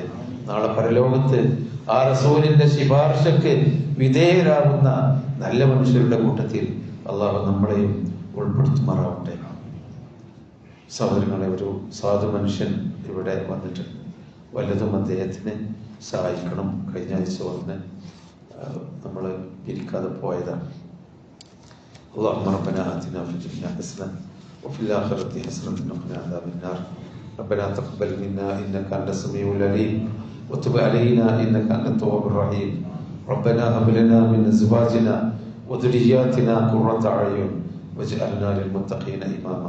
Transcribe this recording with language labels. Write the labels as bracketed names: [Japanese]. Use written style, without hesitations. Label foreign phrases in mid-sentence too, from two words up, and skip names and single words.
[Malayalam] നാളെ പരലോകത്ത് ആ റസൂലിന്റെ ശിപാർശക്ക് വിധേയരാകുന്ന നല്ല മനുഷ്യരുടെ കൂട്ടത്തിൽ അള്ളാഹു നമ്മളെയും ഉൾപ്പെടുത്തുമാറാവട്ടെ. സഹോദരങ്ങളെ, ഒരു സാധു മനുഷ്യൻ ഇവിടെ വന്നിട്ടുണ്ട്. വല്ലതും അദ്ദേഹത്തിന് സഹായിക്കണം. കഴിഞ്ഞ ആഴ്ച വന്ന് നമ്മൾ പിരിക്കാതെ പോയതാണ്. [Arabic] اللهم ربنا آتنا في الدنيا حسنة وفي الآخرة حسنة وقنا عذاب النار. ربنا تقبل منا إنك أنت السميع العليم وتب علينا إنك أنت التواب الرحيم. ربنا هب لنا من أزواجنا وذرياتنا قرة أعين واجعلنا للمتقين إماما.